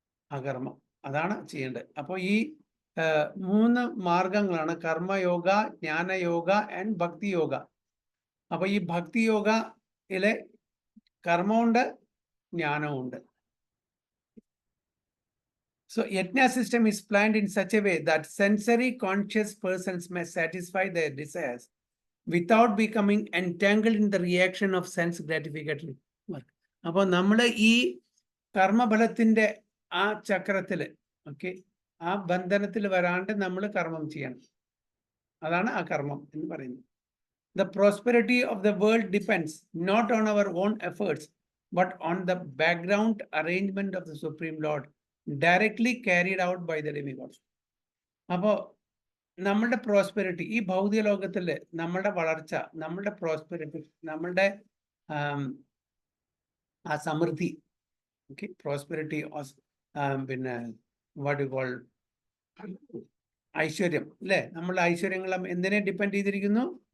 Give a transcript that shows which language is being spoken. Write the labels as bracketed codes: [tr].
[ml] അകർമ്മം അതാണ് ചെയ്യേണ്ടത്. അപ്പോൾ ഈ 3 മാർഗങ്ങളാണ് കർമ്മയോഗ, ജ്ഞാനയോഗ ആൻഡ് ഭക്തിയോഗ. അപ്പൊ ഈ ഭക്തിയോഗയിലെ കർമ്മമുണ്ട്, ജ്ഞാനമുണ്ട്. [en] So yajna system is planned in such a way that sensory conscious persons may satisfy their desires without becoming entangled in the reaction of sense gratificatory work. [ml] അപ്പോൾ നമ്മൾ ഈ കർമ്മഫലത്തിന്റെ ആ ചക്രത്തിൽ, ഓക്കെ, ആ ബന്ധനത്തിൽ വരാണ്ട് നമ്മൾ കർമ്മം ചെയ്യണം. അതാണ് ആ കർമ്മം എന്ന് പറയുന്നത്. [en] The prosperity of the world depends not on our own efforts, but on the background arrangement of the Supreme Lord, directly carried out by the demigods. [ml] അപ്പോൾ നമ്മളുടെ പ്രോസ്പെരിറ്റി, ഈ ഭൗതിക ലോകത്തില് നമ്മളുടെ വളർച്ച, നമ്മളുടെ പ്രോസ്പെരിറ്റി, നമ്മളുടെ ആ സമൃദ്ധി, ഓക്കെ, പ്രോസ്പെരിറ്റി, പിന്നെ [en] what you call [ml] ഐശ്വര്യം അല്ലേ, നമ്മളുടെ ഐശ്വര്യങ്ങളും എന്തിനെ ഡിപ്പെൻഡ് ചെയ്തിരിക്കുന്നു?